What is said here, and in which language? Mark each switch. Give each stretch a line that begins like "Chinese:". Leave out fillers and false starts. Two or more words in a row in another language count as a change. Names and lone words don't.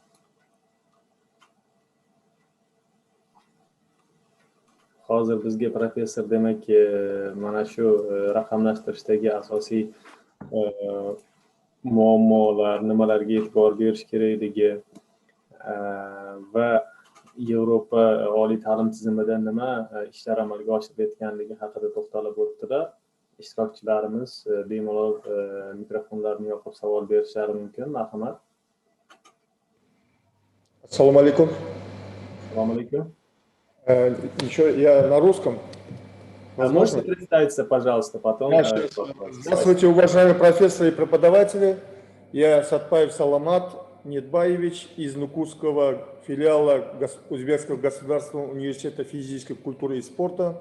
Uzbek: Hozir bizga professor demak, mana shu raqamlashtirishdagi asosiy muammolar, nimalarga e'tibor berish kerakligi va Yevropa oliy ta'lim tizimida nima ishlar amalga oshirilayotganligi haqida to'xtalib o'tdilar. Ishtirokchilarimiz bemalol mikrofonlarini yoqib savol berishlari mumkin. Marhamat.
Arabic: السلام عليكم.
Uzbek: Assalomu alaykum.
Russian: Еще я на русском. Можете представиться, пожалуйста, потом. Здравствуйте, уважаемые профессоры и преподаватели. Я Сатпаев Саламат Нетбаевич из Нукусского филиала Узбекского государственного университета физической культуры и спорта.